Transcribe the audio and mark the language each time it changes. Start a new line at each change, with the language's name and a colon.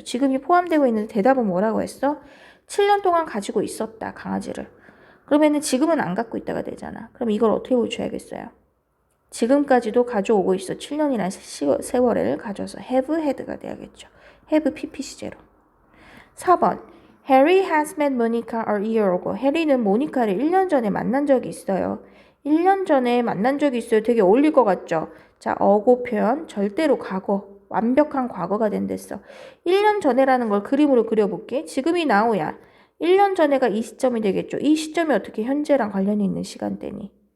Korean: 지금이 포함되고 있는데 대답은 뭐라고 했어? 7년 동안 가지고 있었다, 강아지를. 그러면은 지금은 안 갖고 있다가 되잖아. 그럼 이걸 어떻게 고쳐야겠어요? 지금까지도 가져오고 있어. 7년이라는 세월을 가져서 have had가 돼야겠죠. have pp 시제로.
English: 4번 Harry has met Monica a year ago.
Korean: 해리는 모니카를 1년 전에 만난 적이 있어요. 1년 전에 만난 적이 있어요. 되게 어울릴 것 같죠? 자, 어고 표현 절대로 과거. 완벽한 과거가 된댔어. 1년 전에라는 걸 그림으로 그려볼게. 지금이 나오야. 1년 전에가 이 시점이 되겠죠. 이 시점이 어떻게 현재랑 관련이 있는 시간대니?